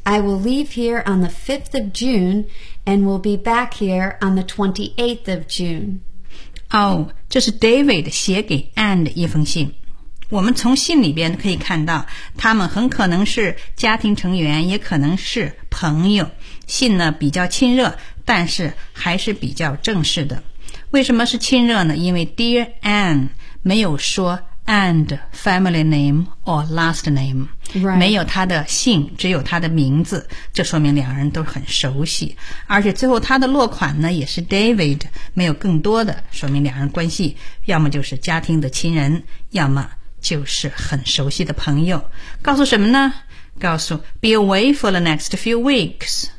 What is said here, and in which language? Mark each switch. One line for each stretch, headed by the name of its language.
English: I will leave here on the 5th of June and will be back here on the 28th of June.
Chinese: 哦，这是 David 写给 Anne 的一封信。我们从信里边可以看到，他们很可能是家庭成员，也可能是朋友。信呢比较亲热，但是还是比较正式的。为什么是亲热呢？因为 Dear Anne 没有说
English: and family name or last name、 right.
Chinese: 没有他的姓，只有他的名字，这说明两人都很熟悉。而且最后他的落款呢也是 David， 没有更多的，说明两人关系要么就是家庭的亲人，要么就是很熟悉的朋友。告诉什么呢？告诉
English: be away for the next few weeks.